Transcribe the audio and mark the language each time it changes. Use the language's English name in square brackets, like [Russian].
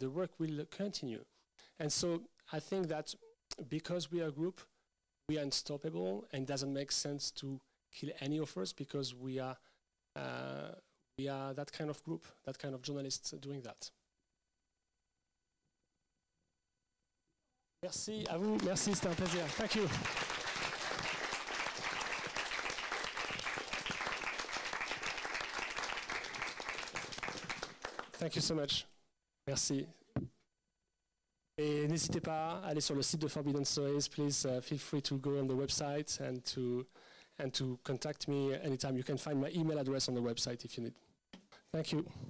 [English] The work will continue. And so I think that because we are a group, we are unstoppable, and it doesn't make sense to kill any of us because we are that kind of group, that kind of journalists doing that. [French] Merci à vous. Merci, c'était un plaisir. [English] Thank you. Thank you so much. [French] Merci. Et n'hésitez pas à aller sur le site de Forbidden Stories. [English] Please feel free to go on the website and to contact me anytime. You can find my email address on the website if you need. Thank you.